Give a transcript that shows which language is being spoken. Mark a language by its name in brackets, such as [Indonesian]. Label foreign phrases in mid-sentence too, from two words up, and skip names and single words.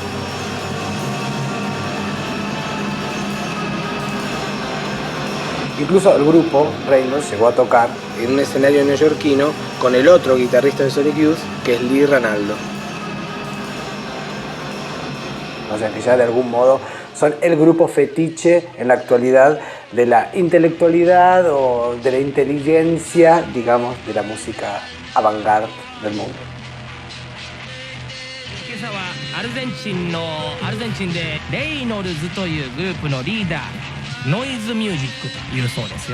[Spanish] Incluso el grupo Reynolds llegó a tocar en un escenario neoyorquino con el otro guitarrista de Sonic Youth, que es Lee Ranaldo. O sea que ya de algún modo son el grupo fetiche en la actualidad de la intelectualidad o de la inteligencia, digamos, de la música avant-garde del mundo. [Japanese] 今朝はアルゼンチンでレイノルズというグループのリーダーノイズミュージックというそうですよ。